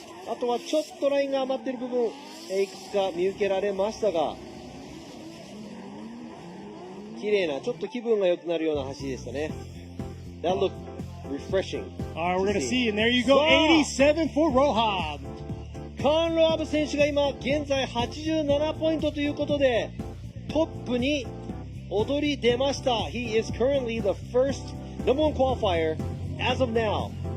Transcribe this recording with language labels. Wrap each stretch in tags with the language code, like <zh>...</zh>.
<ja>あとはちょっとラインが余っている部分、いくつか見受けられましたが、綺麗な、ちょっと気分が良くなるような走りでしたね。</ja> <en>That looked refreshing. All right, we're going to see, and there you go, 87 for Roja.</en> <ja>カーン・ロハブ選手が今現在87ポイントということでトップに踊り出ました。</ja> <en>He is currently the first number one qualifier as of now.</en>